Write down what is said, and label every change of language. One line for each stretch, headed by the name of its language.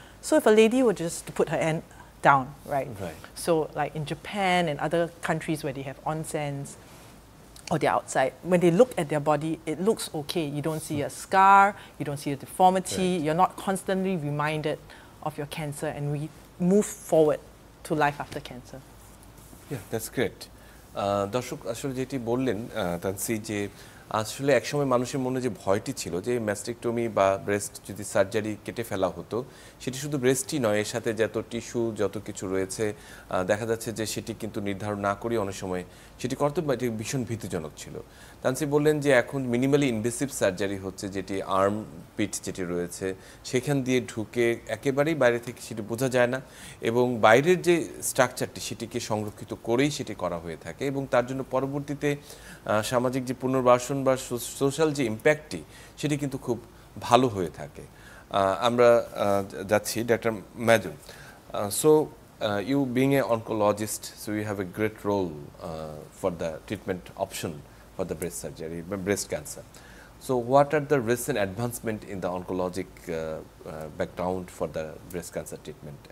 English: So if a lady were just to put her hand down, right? So like in Japan and other countries where they have onsens or they're outside, when they look at their body, it looks okay. You don't see a scar, you don't see a deformity, you're not constantly reminded of your cancer, and we move forward to life after cancer. Yeah, that's great.
Bangla: দর্শক আসলে যেটি বললেন তানসি, যে আসলে একসময় মানুষের মনে যে ভয়টি ছিল যে ম্যাস্টেকটমি বা ব্রেস্ট যদি সার্জারি কেটে ফেলা হতো, সেটি শুধু ব্রেস্টই নয়, এর সাথে যত টিস্যু যত কিছু রয়েছে দেখা যাচ্ছে যে সেটি কিন্তু নির্ধারণ না করে অনেক সময় সেটি করতে ভীষণ ভীতিজনক ছিল। তানসি বললেন যে এখন মিনিমালি ইনভেসিভ সার্জারি হচ্ছে, যেটি আর্ম পিট যেটি রয়েছে সেখান দিয়ে ঢুকে একেবারেই বাইরে থেকে সেটি বোঝা যায় না, এবং বাইরের যে স্ট্রাকচারটি সেটিকে সংরক্ষিত করেই সেটি করা হয়ে থাকে, এবং তার জন্য পরবর্তীতে সামাজিক যে পুনর্বাসন বা সোশ্যাল যে ইম্প্যাক্টটি সেটি কিন্তু খুব ভালো হয়ে থাকে। আমরা যাচ্ছি doctor ম্যাজুন।
English: So you being an oncologist, so you have a great role for the treatment option for the breast surgery, breast cancer. So what are the recent advancement in the oncologic background for the breast cancer treatment?